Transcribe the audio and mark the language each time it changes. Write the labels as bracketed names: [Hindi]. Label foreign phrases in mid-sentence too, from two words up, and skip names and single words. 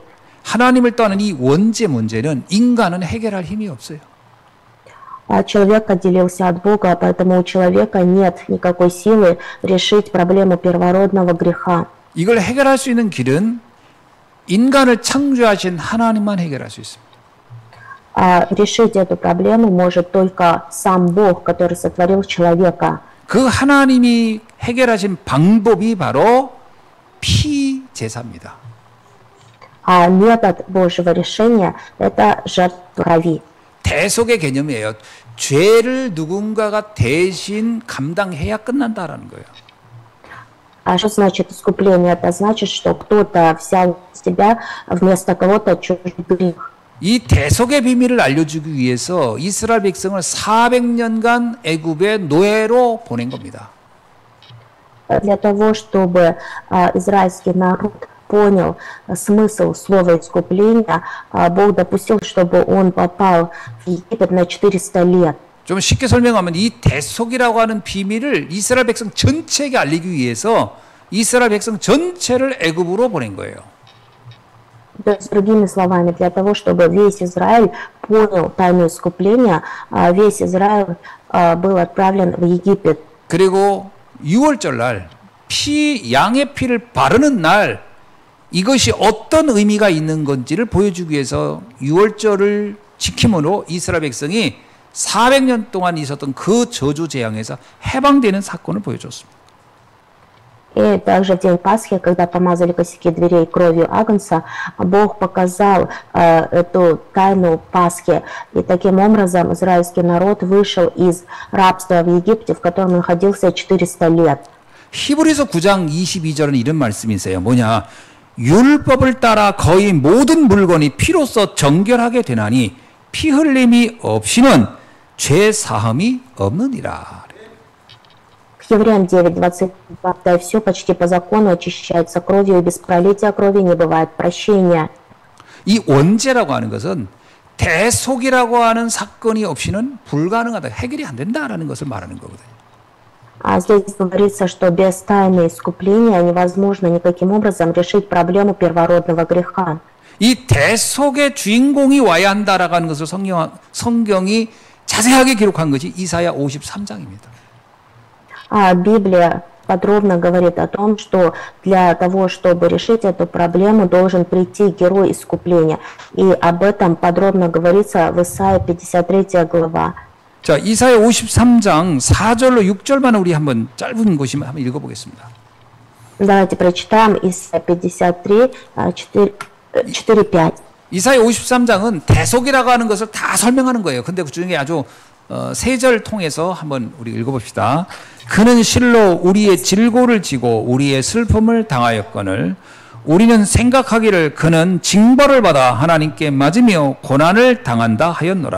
[Korean] 하나님을 떠나는 이 원죄 문제는 인간은 해결할 힘이 없어요. [Russian] Человек отделился от Бога, поэтому у человека нет никакой силы решить проблему первородного греха. [Korean] 이걸 해결할 수 있는 길은 인간을 창조하신 하나님만 해결할 수 있습니다. [Russian] Решить эту проблему может только сам Бог, который сотворил человека. [Korean] 그 하나님이 해결하신 방법이 바로 피 제사입니다. [Russian] А метод Божьего решения – это жертва крови. [Korean] 대속의 개념이에요. 죄를 누군가가 대신 감당해야 끝난다라는 거예요. [Russian] А что значит искупление? Это значит, что кто-то взял на себя вместо кого-то чужой грех. [Korean] 이 대속의 비밀을 알려주기 위해서 이스라엘 백성을 400년간 애굽의 노예로 보낸 겁니다. [Russian] Для того, чтобы израильский народ понял смысл слова искупления, Бог допустил, чтобы он попал в Египет на 400 лет. [Korean] 좀 쉽게 설명하면 이 대속이라고 하는 비밀을 이스라엘 백성 전체에게 알리기 위해서 이스라엘 백성 전체를 애굽으로 보낸 거예요. [Russian] То есть, другими словами, для того, чтобы весь Израиль понял тайну искупления, весь Израиль был отправлен в Египет. [Korean] 그리고 6월절 날 양의 피를 바르는 날 이것이 어떤 의미가 있는 건지를 보여주기 위해서 6월절을 지킴으로 이스라엘 백성이 400년 동안 있었던 그 저주 재앙에서 해방되는 사건을 보여줬습니다. [Russian] И также в день Пасхи, когда помазали косяки дверей кровью Агнца, Бог показал эту тайну Пасхи. И таким образом израильский народ вышел из рабства в Египте, в котором находился 400 лет. [Korean] 히브리서 9장 22절은 이런 말씀이 있어요. 뭐냐? 율법을 따라 거의 모든 물건이 피로써 정결하게 되나니 피 흘림이 없이는 죄 사함이 없느니라. [Russian] Евреям 9:22, да и все почти по закону очищается кровью, и без пролития крови не бывает прощения. [Korean] 이 원죄라고 하는 것은 대속이라고 하는 사건이 없이는 불가능하다, 해결이 안 된다라는 것을 말하는 거거든요. [Russian] А здесь говорится, что без тайны искупления невозможно никаким образом решить проблему первородного греха. [Korean] 이 대속의 주인공이 와야 한다라고 하는 것을 성경이 자세하게 기록한 것이 이사야 53장입니다. [Russian] Библия подробно говорит о том, что для того, чтобы решить эту проблему, должен прийти герой искупления. И об этом подробно говорится в Исаии 53 глава. [Korean] 자, 이사야 53장 4절로 6절만 우리 한번 짧은 곳이면 한번 읽어보겠습니다. [Russian] Давайте прочитаем Исаия 53, 4-5. [Korean] 이사야 53장은 대속이라고 하는 것을 다 설명하는 거예요. 근데 그 중에 아주 세 절 통해서 한번 우리 읽어봅시다. 그는 실로 우리의 질고를 지고 우리의 슬픔을 당하였거늘 우리는 생각하기를 그는 징벌을 받아 하나님께 맞으며 고난을 당한다 하였노라.